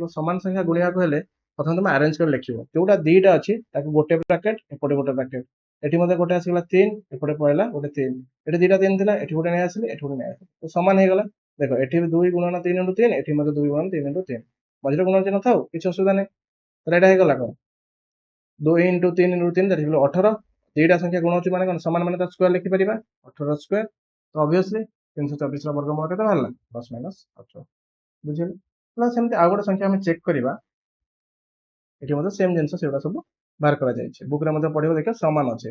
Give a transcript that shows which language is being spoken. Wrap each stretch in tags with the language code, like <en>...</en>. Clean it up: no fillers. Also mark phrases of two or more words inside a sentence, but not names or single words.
<or>ସମାନ ସଂଖ୍ୟା ଗୁଣିବାକୁ ହେଲେ ପ୍ରଥମେ ତମେ ଆରେଞ୍ଜ କରି ଲେଖିବ। ଯୋଉଟା 2ଟା ଅଛି ତାକୁ ଗୋଟେ ବ୍ରାକେଟ୍, ଏପଟେ ଗୋଟେ ବ୍ରାକେଟ୍। ଏଠି ମଧ୍ୟ ଗୋଟେ ଆସିଗଲା 3, ଏପଟେ ପଳେଇଲା ଗୋଟେ 3। ଏଠି 2ଟା 3 ଥିଲା, ଏଠି ଗୋଟେ ନେଇ ଆସିଲି, ଏଠି ଗୋଟେ ନେଇ ଆସିଲି। ତ ସମାନ ହେଇଗଲା। ଦେଖ ଏଠି 2 ଗୁଣନ 3 into 3, ଏଠି ମଧ୍ୟ 2 ଗୁଣନ 3 into 3। ମଝିରେ ଗୁଣନ ଚିହ୍ନ ଥାଉ, କିଛି ଅସୁବିଧା ନାହିଁ। ତାହେଲେ ଏଇଟା ହେଇଗଲା କ'ଣ?</or> <en>2 into 3 into 3 that is 18।</en> <or>ଦୁଇଟା ସଂଖ୍ୟା ଗୁଣ ହେଉଛି ମାନେ କ'ଣ ସମାନ ମାନେ ତାର ସ୍କୋୟାର ଲେଖିପାରିବା 18 ସ୍କୋୟାର। ତ ଅବଭିୟସଲି 324 ବର୍ଗମୂଳ କେତେ ବାହାରିଲା 10 ମାଇନସ୍ 18 ବୁଝିଲେ। ପ୍ଲସ୍ ସେମିତି ଆଉ ଗୋଟେ ସଂଖ୍ୟା ଆମେ ଚେକ୍ କରିବା ଏଠି ମଧ୍ୟ ସେମ୍ ଜିନିଷ ସେଗୁଡ଼ା ସବୁ ବାହାର କରାଯାଇଛି ବୁକ୍ରେ ମଧ୍ୟ ପଢ଼ିବ ଦେଖିବ ସମାନ ଅଛି।</or>